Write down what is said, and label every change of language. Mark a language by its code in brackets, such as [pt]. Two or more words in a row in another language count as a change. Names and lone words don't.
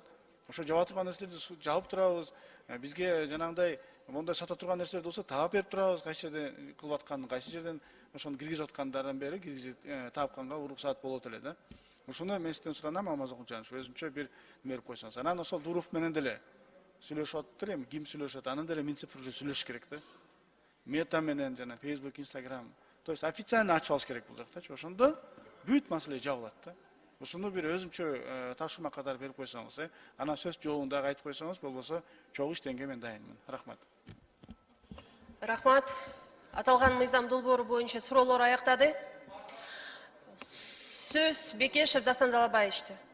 [ky] Ошо жаба турган нерселерди жабып турабыз. Бизге жанагындай мондай сата турган нерселер болсо таап берип турабыз, кайсы жерден кылып атканын, кайсы жерден ошону киргизип аткандардан бери киргизип таапканга уруксаат болот эле да. Ошону мен сизден суранам, Алмаз Акунжанович, өзүнчө бир берип койсоңуз. Анан ошол Дуров менен деле сүйлөшүп атыптыр, эми ким сүйлөшөт, анын деле Минцифр сүйлөшүш керек да. Мета менен жана Facebook, Instagram, [ru] то есть официально [ky] ачып алыш керек бул жактачы. Ошондо бүт маселе жабылат да. Ушуну бир өзүнчө тапшырма катары берип койсоңуз, анан сөз жообун дагы айтып койсоңуз, болбосо чогуу иштенге мен дайынмын. Рахмат. Рахмат. Аталган мыйзам долбоору боюнча суроолор аяктады. Сөз Бекешев Дасан Далабаевичте.